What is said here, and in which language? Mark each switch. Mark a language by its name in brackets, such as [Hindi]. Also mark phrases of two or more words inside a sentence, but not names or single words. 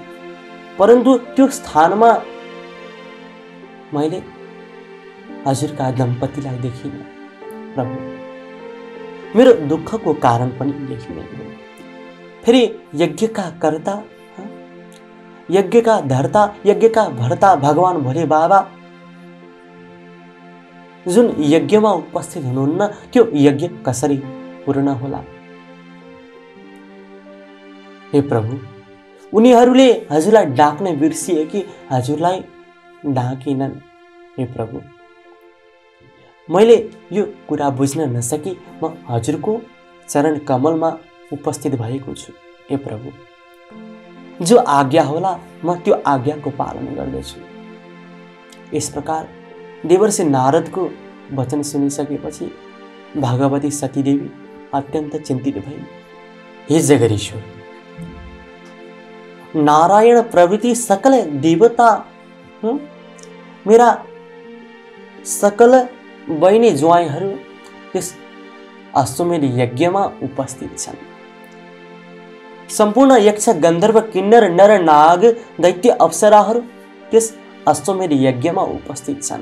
[Nepali] परन्तु त्यो स्थानमा मैले हजुरका दम्पतिलाई देखिनँ। प्रभु, मेरो दुःखको कारण पनि यही नै हो। फेरि यज्ञका कर्ता, यज्ञका धर्ता, यज्ञका भर्ता भगवान भोले बाबा जुन यज्ञमा उपस्थित हुनुहुन्न, त्यो यज्ञ कसरी पूर्ण होला? हे प्रभु, उनीहरूले हजुरलाई डाक्न बिर्सिए कि हजुरलाई डाकेनन्? हे प्रभु, मैले यो कुरा बुझ्न नसकी म हजुरको चरण कमलमा उपस्थित भएको छु। हे प्रभु, जो आज्ञा होला म त्यो आज्ञाको पालन गर्दछु। यस प्रकार देवर्षि नारदको वचन सुनिसकेपछि भगवती सतीदेवी अत्यन्त चिन्तित भइन्। हे जगदीश्वर, नारायण प्रभृति सकल देवता, मेरा सकल बहिनी ज्वाइँहरू यस अश्वमेध यज्ञमा उपस्थित छन्। सम्पूर्ण यक्ष गन्धर्व किन्नर नर नाग दैत्य अप्सराहरू त्यस अश्वमेध यज्ञमा उपस्थित छन्।